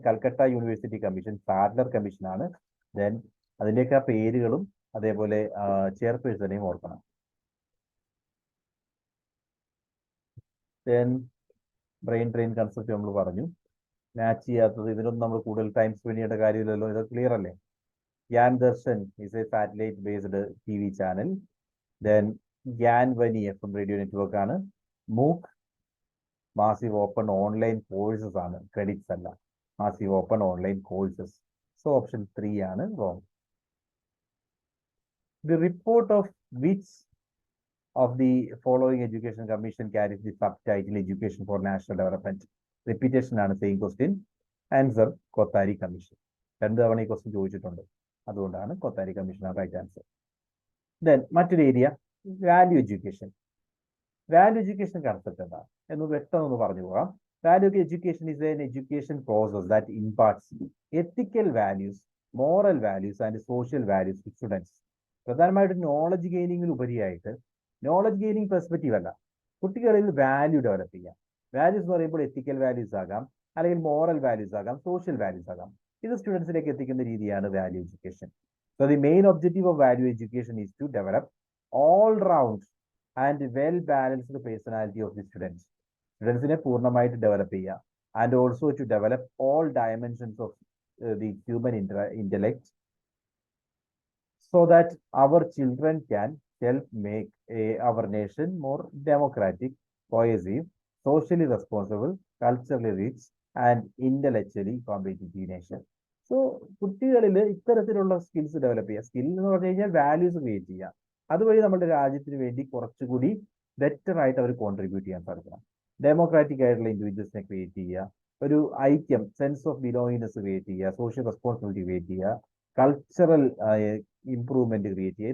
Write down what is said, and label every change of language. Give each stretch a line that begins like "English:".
Malayalam: Calcutta university commission Sadler കമ്മീഷനാണ്. Then അതിൻ്റെയൊക്കെ പേരുകളും അതേപോലെ ചെയർപേഴ്സണെയും ഓർക്കണം. ദെൻ ബ്രെയിൻ ഡ്രെയിൻ കൺസെപ്റ്റ് നമ്മൾ പറഞ്ഞു. മാച്ച് ചെയ്യാത്തത്, ഇതിനൊന്നും നമ്മൾ കൂടുതൽ ടൈം സ്പെൻഡ് ചെയ്യേണ്ട കാര്യമില്ലല്ലോ, ഇത് ക്ലിയർ അല്ലേ?
English: Gyan Darshan is a satellite based TV channel. Then Gyanvani FM radio network ആണ്. MOOC massive open online courses ആണ്, credits അല്ല. Massive open online courses. So option 3 ആണ് wrong. The report of which of the following education commission carries the subtitle Education for National Development? Repetition ആണ്, same question. Answer Kothari commission.
Malayalam: 2 തവണ ഈ question ചോദിച്ചിട്ടുണ്ട്, അതുകൊണ്ടാണ് Kothari commission right answer. Then മറ്റൊരു area, value education. Value education concept എന്താ എന്ന് വ്യക്തമൊന്ന് പറഞ്ഞു പോകാം.
English: Value education is an education process that imparts ethical values, moral values and social values to students.
Malayalam: പ്രധാനമായിട്ടും നോളജ് ഗെയിനിങ്ങിൽ ഉപരിയായിട്ട്, നോളജ് ഗെയിനിങ് പെർസ്പെക്റ്റീവ് അല്ല, കുട്ടികളിൽ വാല്യൂ ഡെവലപ്പ് ചെയ്യാം. വാല്യൂസ് എന്ന് പറയുമ്പോൾ എത്തിക്കൽ വാല്യൂസ് ആകാം, അല്ലെങ്കിൽ മോറൽ വാല്യൂസ് ആകാം, സോഷ്യൽ വാല്യൂസ് ആകാം. ഇത് സ്റ്റുഡൻസിലേക്ക് എത്തിക്കുന്ന രീതിയാണ് value education.
English: So the main objective of value education is to develop all round and well balanced personality of the students.
Malayalam: സ്റ്റുഡൻസിനെ പൂർണ്ണമായിട്ട് ഡെവലപ്പ് ചെയ്യുക.
English: And also to develop all dimensions of the human intellect so that our children can help make our nation more democratic, cohesive, socially responsible, culturally rich and intellectually competitive nation.
Malayalam: So കുട്ടികളിൽ ഇത്തരത്തിലുള്ള skills develop ചെയ്യുക. Skill എന്ന് പറഞ്ഞു കഴിഞ്ഞാൽ values create ചെയ്യുക. അതുവഴി നമ്മുടെ രാജ്യത്തിന് വേണ്ടി കുറച്ചുകൂടി ബെറ്റർ ആയിട്ട് അവർ കോൺട്രിബ്യൂട്ട് ചെയ്യാൻ സാധിക്കണം. ഡെമോക്രാറ്റിക് ആയിട്ടുള്ള ഇൻഡിവിജ്വൽസിനെ ക്രിയേറ്റ് ചെയ്യുക, ഒരു ഐക്യം,
English: sense of belongingness
Malayalam: ക്രിയേറ്റ് ചെയ്യുക, സോഷ്യൽ റെസ്പോൺസിബിലിറ്റി ക്രിയേറ്റ് ചെയ്യുക, കൾച്ചറൽ ഇംപ്രൂവ്മെന്റ് ക്രിയേറ്റ് ചെയ്യുക.